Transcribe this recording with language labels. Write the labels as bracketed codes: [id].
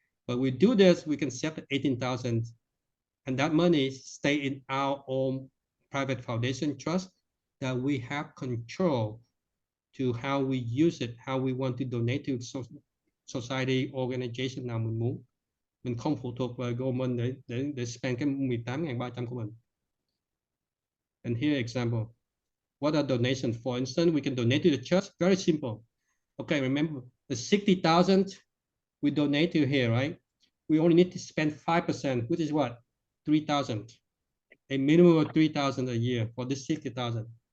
[en] But we do this, we can save the 18,000, and that money stay in our own private foundation trust that we have control to how we use it, how we want to donate to society, organization [vi] nào mình muốn. Mình không phụ thuộc vào government để spend cái 18.300 của mình. [en] And here example, what are donations? For instance, we can donate to the church, very simple. Okay, remember the 60,000 we donate to here, right? We only need to spend 5%, which is what? 3,000, a minimum of 3,000 a year for this 60,000.